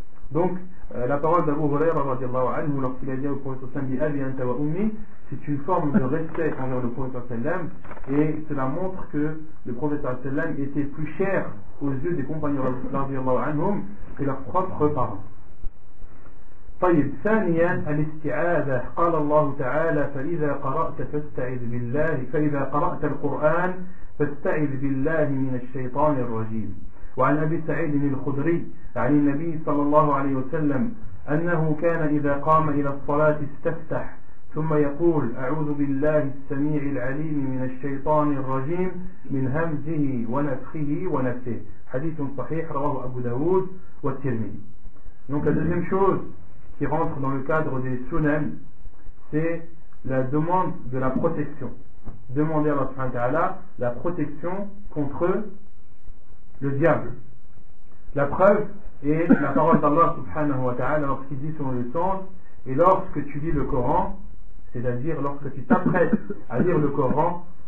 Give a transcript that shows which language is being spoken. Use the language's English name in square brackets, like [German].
[French] Donc, la parole d'Abu Huraira radiyallahu anhu, lorsqu'il a dit au prophète sallallahu alayhi wa sallam, c'est une forme de respect envers le prophète sallallahu alayhi wa sallam, et cela montre que le prophète sallallahu alayhi wa sallam était plus cher aux yeux des compagnons radiyallahu anhum que leurs propres parents. [Arabic] طيب ثانيا الاستعاذة قال الله تعالى فإذا قرأت القرآن فاستعذ بالله من الشيطان الرجيم. وعن أبي سعيد الخدري عن النبي صلى الله عليه وسلم أنه كان إذا قام إلى الصلاة استفتح ثم يقول أعوذ بالله السميع العليم من الشيطان الرجيم من همزه ونفخه ونفثه. حديث صحيح رواه أبو داود والترمذي. [French] Donc la deuxième chose qui rentre dans le cadre des sunan, c'est la demande de la protection. Demander à Allah subhanahu wa ta'ala la protection contre le diable. La preuve est la parole d'Allah subhanahu wa ta'ala lorsqu'il dit sur le sens, et lorsque tu lis le Coran, c'est-à-dire lorsque tu t'apprêtes à lire le Coran,